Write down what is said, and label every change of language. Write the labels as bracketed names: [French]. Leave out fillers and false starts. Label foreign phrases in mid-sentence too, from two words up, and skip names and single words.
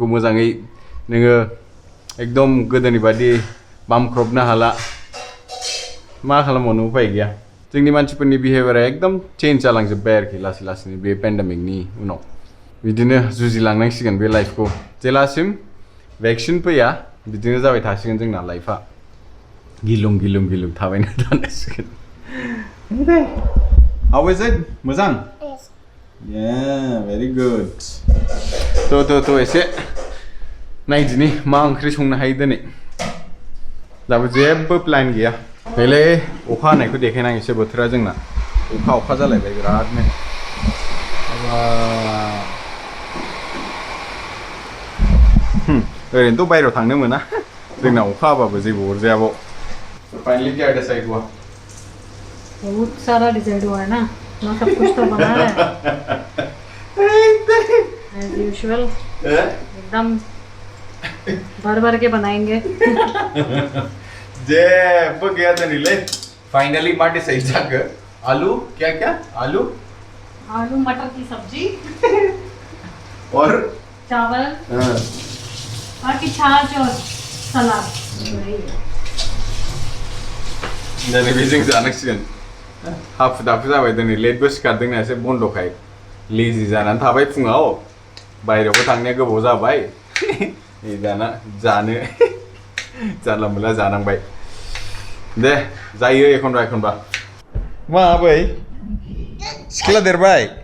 [Bodo] मोजाङै नोङो एकदम गोदोनि बादि बामख्रबनो हाला मा खालामबावनो उपाय गैया जोंनि मानसिफोरनि बिहेभियारा एकदम चेन्ज जालांजोब्बाय आरोखि लासै लासैनो बे पेन्डेमिकनि उनाव बिदिनो जुजिलांनांसिगोन बे लाइफखौ जेलासिम भेक्सिन फैया बिदिनो जाबाय थासिगोन जोंना लाइफआ गिलुं गिलुं गिलुं थाबायनो थानांसिगोन [English] How is it? [Bodo] मोजां? [English] Yes. Yeah, very good. [Bodo] तो एसे नायदिनि मा ओंख्रि संनो हायो दिनै दाबो जेबो प्लान गैया नैलै अखा हानायखौ देखायनां एसे बोथोरा जोंना अखा जालायबाय बिरादनो ओरैनोथ' बायहेरायाव थांनो मोना जोंना अखा हाबाबो जेबो अरजायाबाव फाइनली [Hindi] क्या डिसाइड हुआ बहुत सारा डिसाइड हुआ है ना सब कुछ तो बना है [English] as usual [Hindi] एकदम भर के बनाएंगे [Bodo] जेबो गैया दिनैलै फाइनली मा डिसाइड जाखो [Hindi] आलू क्या आलू मटर की सब्जी और चावल बाकी छाछ और सलाद [Bodo] दिनै बेजों जानांसिगोन हाखु दाखु जाबाय दिनै लेटबो सिखारदोंना एसे बन्दखाय लेजि जानानै थाबाय फुङाव बायहेरायावबो थांनाया गोबाव जाबाय दाना जानो जानला मोनला जानांबाय दे जायो एखनबा मा आबै सिख्ला देरबाय